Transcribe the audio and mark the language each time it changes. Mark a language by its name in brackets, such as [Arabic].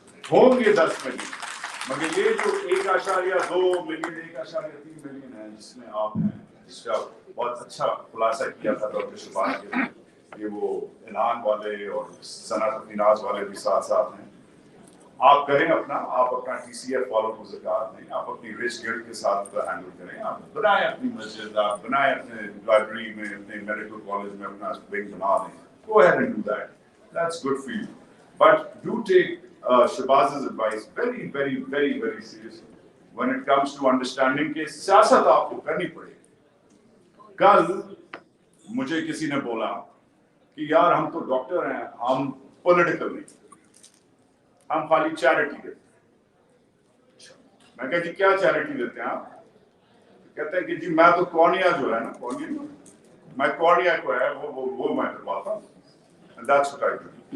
[Hindi] होंगे 10 मिलियन, मगर ये जो 1.2 मिलियन, 1.3 मिलियन है जिसमें आप हैं, जिसका बहुत अच्छा खुलासा किया था डॉक्टर शबाज के, ये वो ऐलान वाले और सनत अफीनाज वाले भी साथ साथ हैं। आप करें आप अपना TCF वालों को ज़कात दें, आप अपनी रिच गिल्ड के साथ हैंडल करें, आप बनाएं अपनी मस्जिद, आप बनाएं अपने लाइब्रेरी में, अपने मेडिकल कॉलेज में अपना विंग बना दें। [English] Go ahead and do that. That's good for you. But do take Shabaz's advice very, very, very, very seriously when it comes to understanding [Hindi] कि सियासत आपको करनी पड़ेगी। कल मुझे किसी ने बोला कि यार हम तो डॉक्टर हैं, हम पॉलिटिकल नहीं, हम खाली चैरिटी देते हैं। मैं कहा जी क्या चैरिटी देते हैं आप? कहते हैं कि जी मैं तो कॉर्निया जो है ना कॉर्निया मैं कॉर्निया को है वो मैं करवाता हूँ [English] and that's what I do.